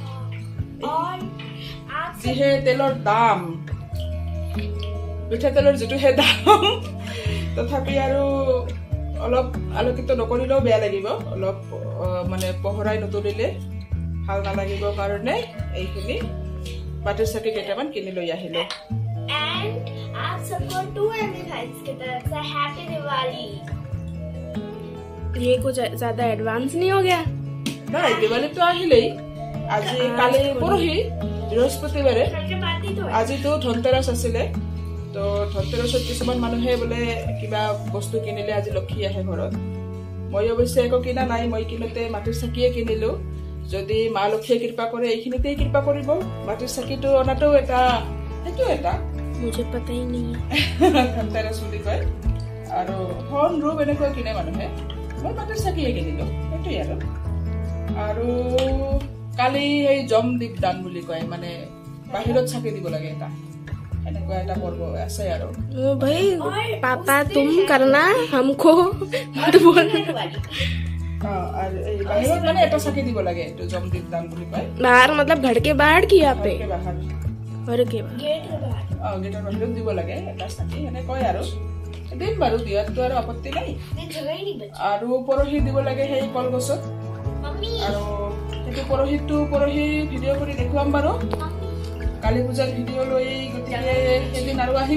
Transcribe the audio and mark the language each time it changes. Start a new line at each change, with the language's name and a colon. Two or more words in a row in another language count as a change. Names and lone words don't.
Assamese: যিহে তেলৰ দাম, মিঠাতেলৰ যিটোহে দাম, তথাপি আৰু অলপ আলোকিত নকৰিলেও বেয়া লাগিব, অলপ মানে পোহৰাই নতুলিলে ভাল নালাগিব কাৰণে এইখিনি মাটিৰ চাকি কেইটামান কিনি লৈ আহিলো।
Hindi: एंड आप सबको 2MFIs की तरफ से हैप्पी दिवाली। ये कुछ ज्यादा एडवांस नहीं हो गया?
Assamese: নাই, দিৱালীটো আহিলেই। আজি কালি পৰহি বৃহস্পতিবাৰে, আজিতো ধনতেৰাছ আছিলে। তো ধনতেৰাছত কিছুমান মানুহে বোলে কিবা বস্তু কিনিলে আজি লক্ষী আহে ঘৰত। মই অৱশ্যে একো কিনা নাই, মই কিনোতে মাটিৰ চাকিয়ে কিনিলো। যদি মা লক্ষীয়ে কৃপা কৰে এইখিনিতেই কৃপা কৰিব। মাটিৰ চাকিটো অনাটো এটা, সেইটো এটা
Hindi: मुझे पता ही नहीं है।
Assamese: ধনতেৰাছ বুলি কয়। আৰু হন ৰূপ এনেকৈ কিনে মানুহে, মই মাটিৰ চাকিয়ে কিনিলো, সেইটোৱে আৰু। আৰু কালি এই জমদীপ দান বুলি কয়, মানে বাহিৰত চাকি দিব লাগে, এটা এনেকুৱা এটা পৰ্ব আছে আৰু।
Hindi: भाई पापा तुम करना, हमको मत बोलना।
Assamese: আৰু এই বাহিৰত মানে এটা চাকি দিব লাগে, এইটো জমদীপ দান বুলি কয়।
Hindi: बाहर मतलब घर के बाहर की यहाँ पे?
Assamese: বাহিৰ
Hindi: घर के बाहर।
Assamese: গেটৰ বাহিৰত দিব লাগে এটা চাকি, এনে কয় আৰু। দিম বাৰু, দিয়াতো আৰু আপত্তি নাই। আৰু পৰহি দিব লাগে সেই কলগছত। আৰু সেইটো পৰহি ভিডিঅ' কৰি দেখুৱাম বাৰু। কালী পূজাৰ ভিডিঅ' লৈ গতিকে সেইদিন আৰু আহিম।